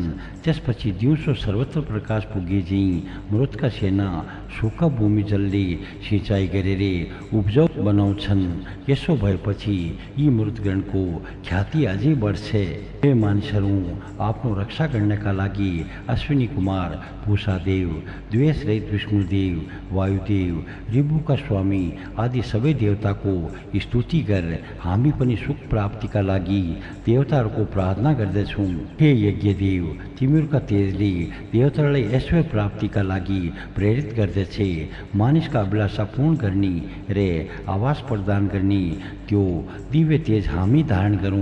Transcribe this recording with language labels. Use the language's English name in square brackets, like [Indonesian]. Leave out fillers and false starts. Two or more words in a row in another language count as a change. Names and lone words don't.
[Nepali] त्यसपछि दिउँसो सर्वत्र प्रकाश पुगे झैँ मृतका सेना सुक्खा भूमि जलले सिँचाइ गरेर उब्जाउ बनाउँछन्। यसो भएपछि यी मृतगणको ख्याति अझै बढ्छ। हे मानिसहरू, आफ्नो रक्षा गर्नका लागि अश्विनी कुमार पूषादेव, द्वेषरहित विष्णुदेव, वायुदेव, ऋभुका स्वामी आदि सबै देवताको स्तुति गर। हामी पनि सुख प्राप्तिका लागि देवताहरूको प्रार्थना गर्दछौँ। हे यज्ञदेव, तिमीहरूका तेजले देवतालाई ऐश्वर्य प्राप्तिका लागि प्रेरित गर्दछ। मानिसका अभिलाषा पूर्ण गर्ने रे आवास प्रदान गर्ने त्यो दिव्य तेज हामी धारण गरौँ।